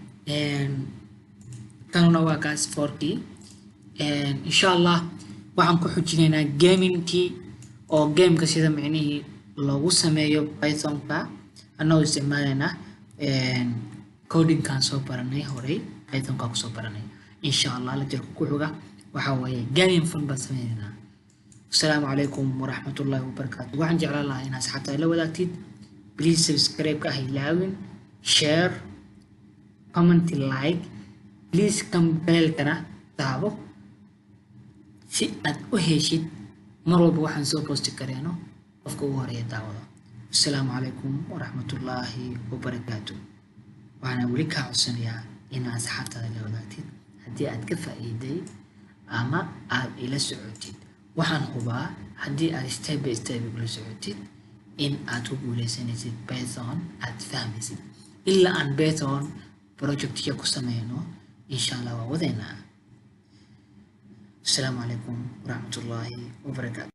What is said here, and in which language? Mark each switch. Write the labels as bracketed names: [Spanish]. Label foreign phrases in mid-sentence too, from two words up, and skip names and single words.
[Somali] kanuna waa kaas 4kii [Arabic] إن شاء الله [Somali] waxaan ku xujinaynaa gamingkii oo gameka sida micnihii loogu sameeyo pythonka annagoo isticmaalayna codingkan soo baranay horey pythonka kusoo baranay [Arabic] إن شاء الله [Somali] la jirka ku xuga waxa weeye [English] gaming fun [Somali] baan sameynaynaa [Arabic] السلام عليكم ورحمة الله وبركاته [Somali] waxaan jeclaan lahaa inaad asxaabta la wadaagtid please subscribe-ka ha ilaawin share [English] comment like please [Somali] kambeelkana taabo si aad u heshid mar walba waxaan soo posti kareeno qofka ugu horeeya daawada [Arabic] السلام عليكم ورحمة الله وبركاته [Somali] waxaana weli kaa codsanayaa inaad asxaabtaada la wadaagtid haddii aad ka faa'iiday ama aad ila socotid waxaan hubaa haddii aad [English] step by step [Somali] ula socotid in aad ku guuleysanaysid python aad fahmaysid ilaa aan python projectya ku sameyno [Arabic] إن شاء الله [Somali] waa wadeena [Arabic] السلام عليكم ورحمة الله وبركاته.